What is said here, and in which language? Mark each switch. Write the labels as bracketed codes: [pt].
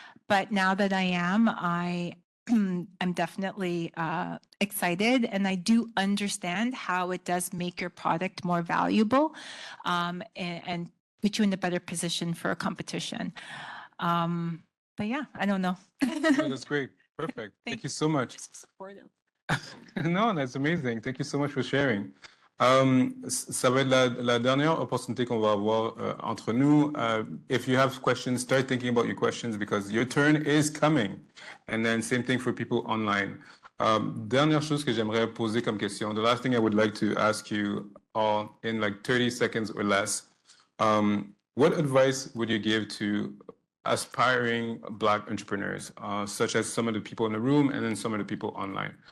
[en] But now that I am, I'm definitely excited, and I do understand how it does make your product more valuable and put you in a better position for a competition. But yeah, I don't know. No, that's great. Perfect. Thank you so much. No, that's amazing. Thank you so much for sharing. [fr] Ça va être la dernière opportunité qu'on va avoir entre nous. [en] If you have questions, start thinking about your questions because your turn is coming. And then same thing for people online. [fr] Dernière chose que j'aimerais poser comme question. [en] The last thing I would like to ask you all in like 30 seconds or less. What advice would you give to aspiring Black entrepreneurs, such as some of the people in the room and then some of the people online?